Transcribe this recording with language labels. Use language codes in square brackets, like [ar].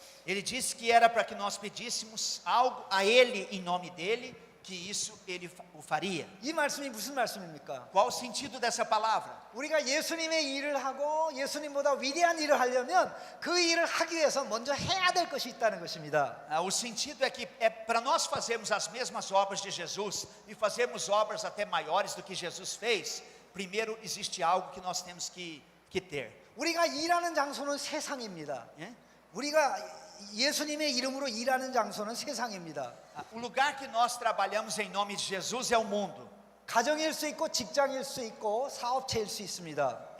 [pt] Ele disse que era para que nós pedíssemos algo a Ele em nome dele, que isso Ele o faria. [ko] 이 말씀이 무슨 말씀입니까? [pt] Qual o sentido dessa palavra? [ko] 우리가 예수님의 일을 하고 예수님보다 위대한 일을 하려면 그 일을 하기 위해서 먼저 해야 될 것이 있다는 것입니다. [pt] O sentido é que é para nós fazermos as mesmas obras de Jesus e fazermos obras até maiores do que Jesus fez, primeiro existe algo que nós temos que ter. [ko] 우리가 일하는 장소는 세상입니다. 예? 우리가 예수님의 이름으로 일하는 장소는 세상입니다. [pt] O lugar que nós trabalhamos em nome de Jesus é o mundo. [ko] 가정일 수 있고 직장일 수 있고 사업체일 수 있습니다.